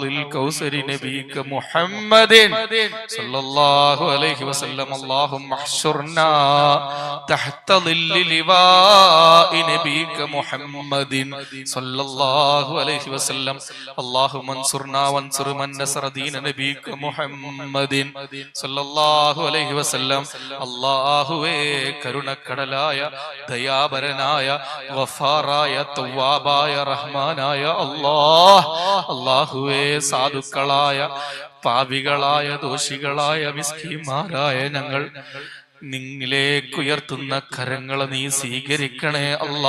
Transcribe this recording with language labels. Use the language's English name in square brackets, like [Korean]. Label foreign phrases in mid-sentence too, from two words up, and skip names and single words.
[Arabic] الكوثر نبيك محمد صلى الله عليه وسلم اللهم احشرنا تحت ظل لواء نبيك محمد صلى الله عليه وسلم اللهم انصرنا وانصر من نصر دين نبيك محمد صلى الله عليه وسلم [Malayalam] അല്ലാഹുവേ കരുണക്കടലായ ദയാപരനായ ഗഫാറായ തവ്വാബായ റഹ്മാനായ അല്ലാഹുവേ സാധുക്കളായ പാപികളായ ദോഷികളായ മിസ്കീന്മാരായ ഞങ്ങൾ നിന്നിലേക്ക് ഉയർത്തുന്ന കരങ്ങൾ നീ സ്വീകരിക്കണേ അല്ലാ.